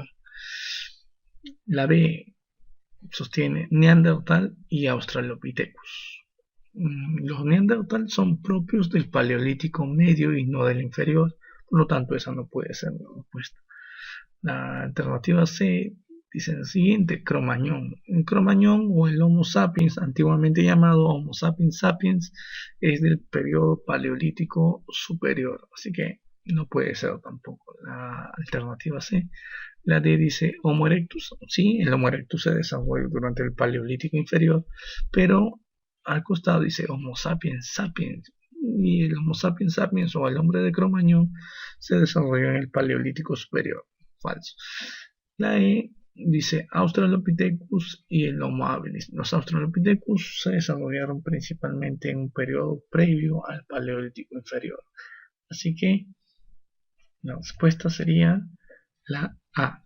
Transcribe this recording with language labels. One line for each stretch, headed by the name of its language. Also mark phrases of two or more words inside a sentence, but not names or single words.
Spanish: La B sostiene Neandertal y Australopithecus. Los Neandertal son propios del Paleolítico medio y no del inferior, por lo tanto esa no puede ser la respuesta. La alternativa C dice lo siguiente, Cromañón. El Cromañón o el Homo sapiens, antiguamente llamado Homo sapiens sapiens, es del periodo Paleolítico superior, así que no puede ser tampoco la alternativa C. La D dice Homo erectus. Sí, el Homo erectus se desarrolló durante el Paleolítico inferior, pero al costado dice Homo sapiens sapiens, y el Homo sapiens sapiens o el hombre de Cromañón se desarrolló en el Paleolítico superior. Falso. La E dice Australopithecus y el Homo habilis. Los Australopithecus se desarrollaron principalmente en un periodo previo al Paleolítico inferior. Así que la respuesta sería la A.